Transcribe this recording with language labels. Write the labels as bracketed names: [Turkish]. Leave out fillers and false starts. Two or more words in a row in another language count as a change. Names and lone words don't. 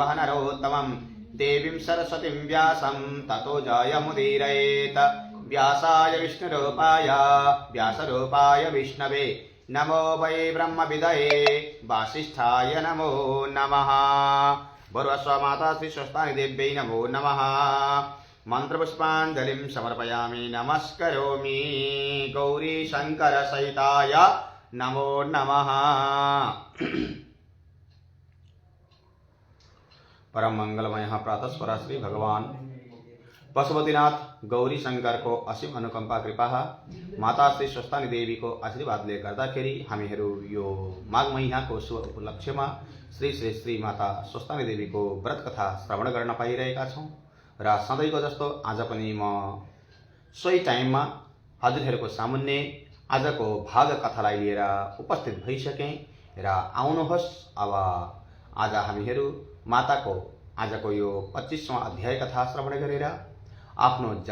[Sanskrit] नरोत्तमं देवीं सरस्वतीं व्यासं ततो जयमुदीरयेत् व्यासाय विष्णुरूपाय व्यासरूपाय विष्णवे नमो वै ब्रह्मविदये वासिष्ठाय नमो नमः भर्वस्वमाता श्रीस्वस्तानि देव्यै नमो नमः मंत्रपुष्पाञ्जलिं समर्पयामि नमस्करोमि गौरी शंकर सहिताय नमो नमः। [Nepali] परम मंगलमय प्रातः स्वर श्री भगवान पशुपतिनाथ गौरी शंकर को असीम अनुकंपा कृपा माता श्री स्वस्थानी देवी को आशीर्वादले गर्दाखेरि हामीहरू यो माघ महिनाको शुभ उपलक्ष्यमा श्री श्री श्री माता स्वस्थानी देवीको व्रत कथा श्रवण गर्न पाइरहेका छौं र सधैँको जस्तो आज पनि म सोही टाइममा हजुरहरूको सामुन्ने आजको भाग कथालाई लिएर उपस्थित भइसकेँ र आउनुहोस् अब आज हामीहरू माताको आजको यो 25वां अध्याय कथा श्रवण गरेर आफ्नो